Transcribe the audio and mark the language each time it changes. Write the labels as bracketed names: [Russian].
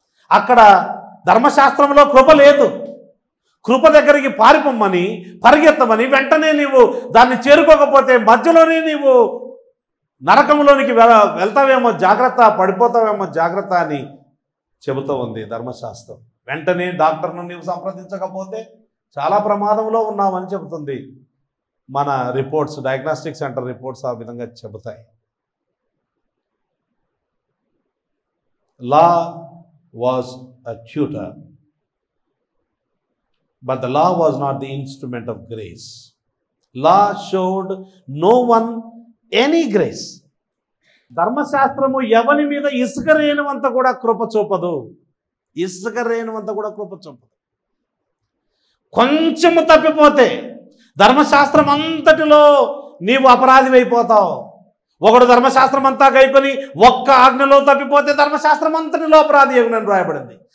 [Telugu] అక్కడ ధర్మశాస్త్రంలో కృప లేదు. కృప దగ్గరికి పారిపోమ్మని, పరిగెత్తమని, వెంటనే నీవు దాన్ని చేరుకోకపోతే మధ్యలోనే నీవు నరకంలోనికి వెళ్తావేమో జాగ్రత్త, పడిపోతావేమో జాగ్రత్త అని చెబుతూ ఉంది ధర్మశాస్త్రం. వెంటనే డాక్టర్ను నీవు సంప్రదించకపోతే చాలా ప్రమాదంలో ఉన్నామని చెబుతుంది. మన రిపోర్ట్స్, డయాగ్నాస్టిక్ సెంటర్ రిపోర్ట్స్ ఆ విధంగా చెబుతాయి. [English] Law was a tutor, but the law was not the instrument of grace. Law showed no one any grace. [Telugu] ధర్మశాస్త్రము ఎవరి మీద ఇసుక రేణువంత కూడా కృప చూపదు, ఇసుక రేణువంత కూడా కృప చూపదు. కొంచెము తప్పిపోతే ధర్మశాస్త్రం అంతటిలో నీవు అపరాధివైపోతావు. ఒకడు ధర్మశాస్త్రం అంతా గైకొని ఒక్క ఆజ్ఞలో తప్పిపోతే ధర్మశాస్త్రం అంతటిలో అపరాధి అని రాయబడింది.